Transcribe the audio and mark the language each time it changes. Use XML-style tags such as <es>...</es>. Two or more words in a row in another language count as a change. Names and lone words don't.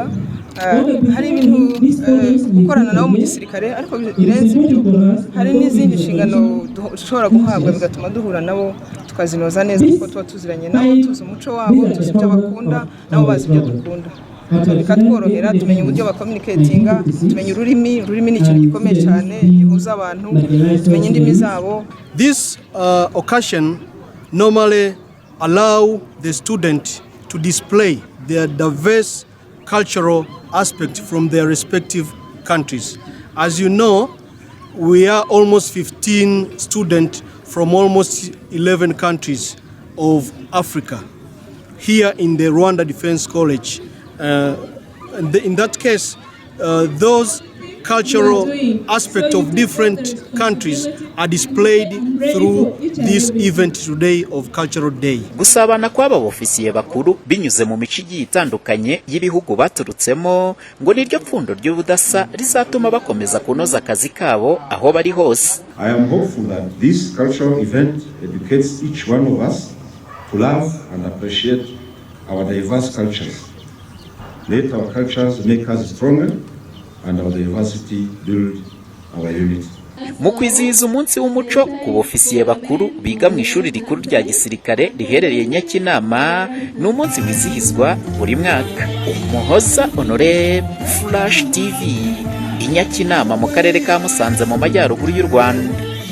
<rw>Hari ibintu gukorana nabo mu gisirikare, ariko birenze ibyo hari n'izindi nshingano dushobora guhabwa bigatuma duhura nabo tukazinoza neza, kuko tuba tuziranye nabo, tuzi umuco wabo, tuzi ibyo bakunda, nabo bazi ibyo dukunda. Bikatworohera, tumenya uburyo bakomuniketinga, tumenya ururimi ni ikintu gikomeye cyane gihuza abantu, tumenya indimi zabo.</rw> <en>This occasion normally allow the student to display their diverse cultural aspect from their respective countries. As you know, we are almost 15 students from almost 11 countries of Africa here in the Rwanda Defense College. In that case, those cultural aspects of different countries are displayed through this event today of Cultural Day.</en> <rw>Gusabana kw'aba bofisiye bakuru binyuze mu mico igiye itandukanye y'ibihugu baturutsemo ngo niryo pfundo ry'ubudasa rizatuma bakomeza kunoza akazi kabo aho bari hose.</rw> <en>I am hopeful that this cultural event educates each one of us to love and appreciate our diverse cultures. Let our cultures make us stronger and our diversity build our unity.</en> <rw>Mu kwizihiza umunsi w'umuco ku bofisiye bakuru biga mu ishuri rikuru rya gisirikare riherereye NYAKINAMA, ni umunsi wizihizwa buri mwaka. Umuhoza Honore, Flash TV, NYAKINAMA mu karere ka Musanze mu majyaruguru y'u Rwanda.</rw>